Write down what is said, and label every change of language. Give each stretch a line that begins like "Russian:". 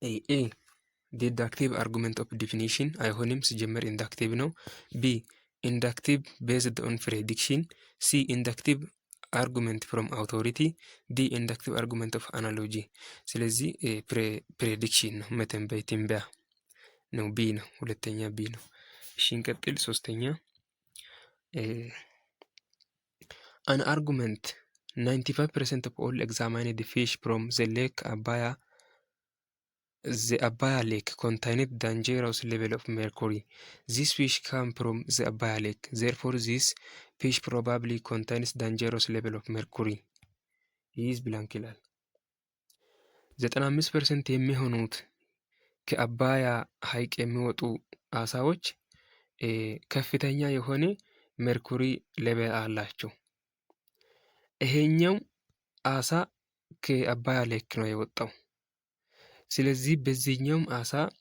Amharic: ኤ
English: ዲዳክቲቭ አርጉመንት ኦፍ ዲፊኒሽን
Amharic: አይሆንም፣ ሲጀመር ኢንዳክቲቭ ነው። ቢ ኢንዳክቲቭ ቤዝድ ኦን ፕሬዲክሽን። ሲ
English: ኢንዳክቲቭ አርጉመንት ፍሮም አውቶሪቲ።
Amharic: ዲ
English: ኢንዳክቲቭ አርጉመንት ኦፍ አናሎጂ።
Amharic: ስለዚህ ፕሬዲክሽን ነው፣ መተንበይ ትንበያ ነው። ቢ ነው፣ ሁለተኛ ቢ ነው። እሺ እንቀጥል። ሶስተኛ
English: አን አርጉመንት 95% of all examined fish from the lake Abaya lake contained dangerous level of mercury. These fish come from the Abaya lake. Therefore, this fish probably contains dangerous level of mercury.
Amharic: ይህ ብላንክ ይላል። 95% የሚሆኑት ከአባያ ሐይቅ የሚወጡ አሳዎች ከፍተኛ የሆነ ሜርኩሪ ሌቨል አላቸው። ይሄኛው አሳ ከአባያ ሌክ ነው የወጣው። ስለዚህ በዚህኛውም አሳ